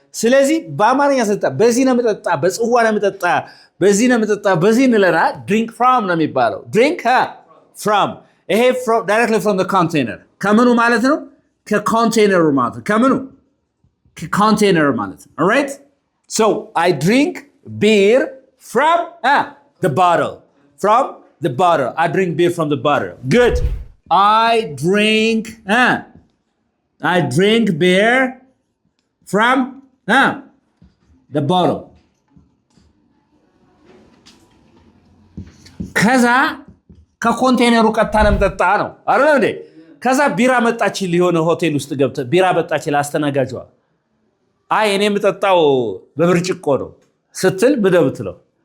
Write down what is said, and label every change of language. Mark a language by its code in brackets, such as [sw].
[am] ስለዚህ በአማርኛ ስጠጣ በዚህ ነው የምጠጣ፣ በጽዋ ነው የምጠጣ፣ በዚህ ነው የምጠጣ፣ በዚህ እንለና drink from ነው የሚባለው። drink from ይሄ [en] directly from the container [am] ከምኑ ማለት ነው? ከኮንቴነሩ ማለት ነው። ከምኑ? ከኮንቴነር ማለት ነው። [en] All right? So I drink beer from the bottle. I drink beer from the bottle. Good. I drink I drink beer from the bottle. [am] ከዛ ከኮንቴነሩ ቀጥታ ነው የምጠጣ ነው አይደል እንዴ? ከዛ ቢራ መጣችልህ የሆነ ሆቴል ውስጥ ገብተህ ቢራ መጣችልህ አስተናጋጇ። አይ እኔ የምጠጣው በብርጭቆ ነው ስትል ምንድነው የምትለው?